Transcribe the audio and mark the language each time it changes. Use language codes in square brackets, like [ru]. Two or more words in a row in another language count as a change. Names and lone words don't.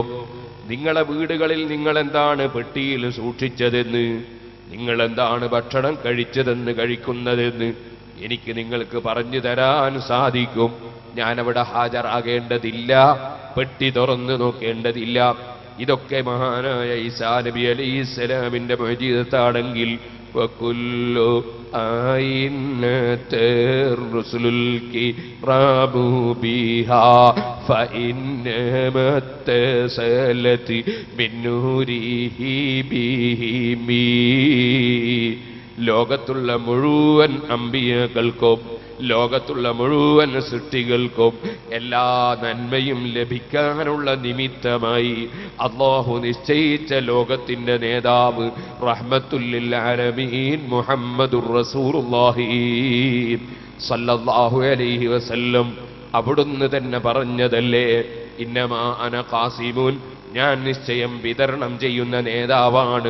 [ml] നിങ്ങളെ വീടുകളിൽ നിങ്ങൾ എന്താണ് പെട്ടിയിൽ സൂക്ഷിച്ചതെന്ന്, നിങ്ങൾ എന്താണ് ഭക്ഷണം കഴിച്ചതെന്ന്, കഴിക്കുന്നതെന്ന് എനിക്ക് നിങ്ങൾക്ക് പറഞ്ഞു തരാൻ സാധിക്കും. ഞാനവിടെ ഹാജരാകേണ്ടതില്ല, പെട്ടി തുറന്നു നോക്കേണ്ടതില്ല. ഇതൊക്കെ മഹാനായ ഈസാ നബി അലൈഹിസ്സലാമിന്റെ മുഅ്ജിസത്താണെങ്കിൽ [ar] وكل آينة الرسل الكرام بها فإنما اتصلت من نوره بهم. [ml] ലോകത്തുള്ള മുഴുവൻ അമ്പിയാക്കൾക്കും ലോകത്തുള്ള മുഴുവൻ സൃഷ്ടികൾക്കും എല്ലാ നന്മയും ലഭിക്കാനുള്ള നിമിത്തമായി അല്ലാഹു നിശ്ചയിച്ച ലോകത്തിന്റെ നേതാവ് [ar] رحمة للعالمين محمد رسول الله صلى الله عليه وسلم [ml] അവിടുന്ന് തന്നെ പറഞ്ഞതല്ലേ, [ar] إنما أنا قاسم, [ml] ഞാൻ നിശ്ചയം വിതരണം ചെയ്യുന്ന നേതാവാണ്.